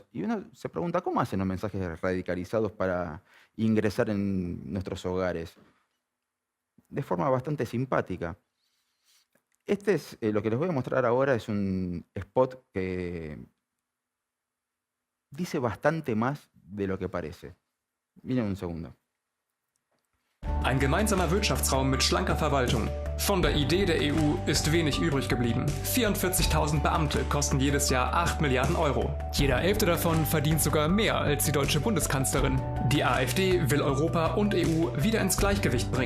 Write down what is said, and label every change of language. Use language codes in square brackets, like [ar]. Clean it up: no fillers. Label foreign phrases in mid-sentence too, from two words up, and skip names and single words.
[es] Y uno se pregunta, ¿cómo hacen los mensajes radicalizados para ingresar en nuestros hogares? De forma bastante simpática. Este es lo que les voy a mostrar ahora, es un spot que dice bastante más de lo que parece. Miren un segundo. [de] Ein gemeinsamer Wirtschaftsraum mit schlanker Verwaltung. Von der Idee der EU ist wenig übrig geblieben. 44.000 Beamte kosten jedes Jahr 8 Milliarden Euro. Jeder 11. davon verdient sogar mehr als die deutsche Bundeskanzlerin. Die AfD will Europa und EU wieder ins Gleichgewicht bringen.